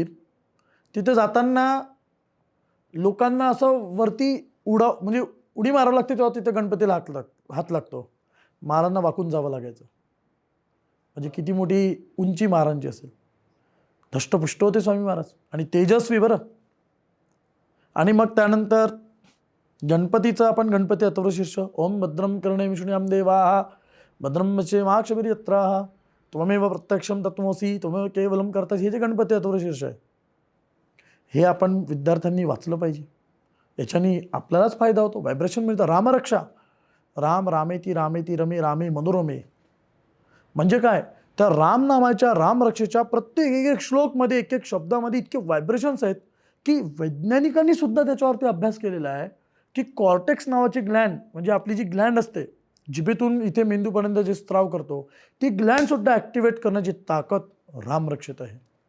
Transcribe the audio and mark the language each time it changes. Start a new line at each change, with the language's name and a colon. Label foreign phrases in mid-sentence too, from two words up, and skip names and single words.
Marathi: तिथे जाताना लोकांना असं वरती म्हणजे उडी मारावं लागते, तेव्हा तिथे गणपतीला हात लागतो. महाराजांना वाकून जावं लागायचं. म्हणजे किती मोठी उंची महाराजांची असेल. धष्टपुष्ट होते स्वामी महाराज आणि तेजस्वी बरं. आणि मग त्यानंतर गणपतीचं आपण गणपती अथर्व शीर्ष
Sanskrit: ओम भद्रम कर्णे विष्णुयाम देवा भद्रम माक्षभिर् यत्राः त्वमेव प्रत्यक्षम तत्त्वमसि त्वमेव केवलम कर्तासि,
Marathi: हे जे गणपती अथर्व शीर्ष आहे हे आपण विद्यार्थ्यांनी वाचलं पाहिजे. याच्याने आपल्यालाच फायदा होतो, व्हायब्रेशन मिळतं. रामरक्षा,
Sanskrit: राम रामेती रामेती रमे रामे मनोरमे.
Marathi: म्हणजे काय? त्या राम नामाच्या रामरक्षेच्या प्रत्येक एक श्लोकमध्ये एक शब्दामध्ये इतके व्हायब्रेशन्स आहेत की वैज्ञानिकांनी सुद्धा त्याच्यावरती अभ्यास केलेला आहे की कॉर्टेक्स नावाची ग्लँड, म्हणजे आपली जी ग्लँड असते जिभेतून इथे मेंदूपर्यंत जे स्त्राव करतो, ती ग्लँड सुद्धा ॲक्टिवेट करण्याची ताकद रामरक्षेत आहे.